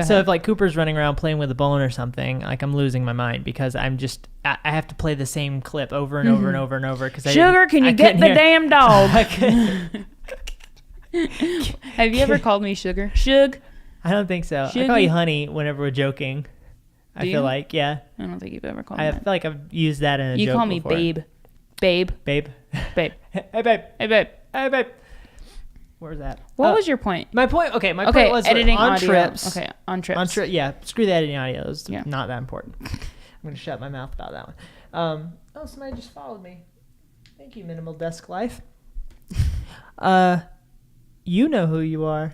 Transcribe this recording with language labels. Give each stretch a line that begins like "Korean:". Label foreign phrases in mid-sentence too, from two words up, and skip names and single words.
English: So if Cooper's running around playing with a bone or something, I'm losing my mind because I have to play the same clip over and over and over and over. Sugar, can you get the damn dog? Have you ever called me Sugar? Shug? I don't think so. Shuggy? I call you honey whenever we're joking. I feel like, yeah. I don't think you've ever called me that. I feel like I've used that in a joke You call me before. babe. Babe. Babe. Babe. Hey, babe. Hey, babe. Hey, babe. What was that? What was your point? My point was editing on audio. trips. Okay, on trips. Yeah, screw the editing audio. It's not that important. I'm going to shut my mouth about that one. Somebody just followed me. Thank you, Minimal Desk Life. You know who you are.